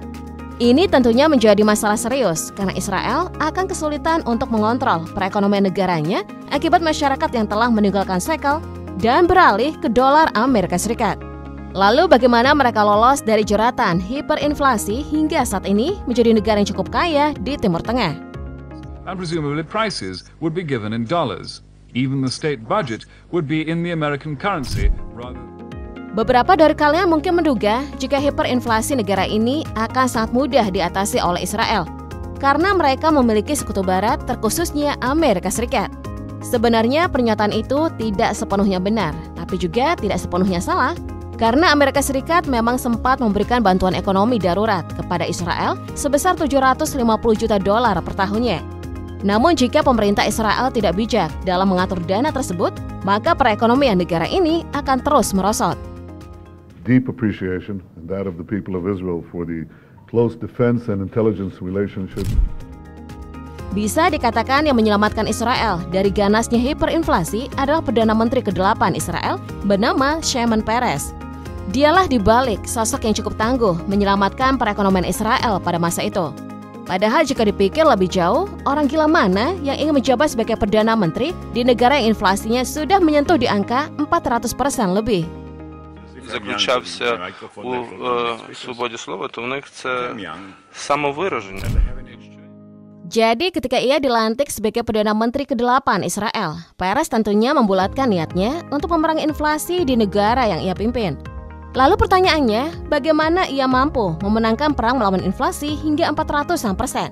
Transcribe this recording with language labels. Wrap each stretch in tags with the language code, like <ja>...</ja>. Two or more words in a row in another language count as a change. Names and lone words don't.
<id>Ini tentunya menjadi masalah serius karena Israel akan kesulitan untuk mengontrol perekonomian negaranya akibat masyarakat yang telah meninggalkan shekel dan beralih ke dolar Amerika Serikat. Lalu bagaimana mereka lolos dari jeratan hiperinflasi hingga saat ini menjadi negara yang cukup kaya di Timur Tengah?</id> <en>And presumably prices would be given in dollars. Even the state budget would be in the American currency rather.</en> <id>Beberapa dari kalian mungkin menduga jika hiperinflasi negara ini akan sangat mudah diatasi oleh Israel karena mereka memiliki sekutu barat terkhususnya Amerika Serikat. Sebenarnya pernyataan itu tidak sepenuhnya benar, tapi juga tidak sepenuhnya salah karena Amerika Serikat memang sempat memberikan bantuan ekonomi darurat kepada Israel sebesar 750 juta dolar per tahunnya. Namun jika pemerintah Israel tidak bijak dalam mengatur dana tersebut, maka perekonomian negara ini akan terus merosot.</id> <en>Deep appreciation and that of the people of Israel for the close defense and intelligence relationship.</en> <id>Bisa dikatakan yang menyelamatkan Israel dari ganasnya hiperinflasi adalah Perdana Menteri ke-8 Israel bernama Shimon Peres. Dialah dibalik sosok yang cukup tangguh menyelamatkan perekonomian Israel pada masa itu. Padahal jika dipikir lebih jauh, orang gila mana yang ingin menjabat sebagai Perdana Menteri di negara yang inflasinya sudah menyentuh di angka 400% lebih.</id> <uk>Заключався у свободі слова, то в них це самовираження.</uk> <id>Jadi ketika ia dilantik sebagai Perdana Menteri ke-8 Israel, Peres tentunya membulatkan niatnya untuk memerangi inflasi di negara yang ia pimpin. Lalu pertanyaannya, bagaimana ia mampu memenangkan perang melawan inflasi hingga 400%?</id>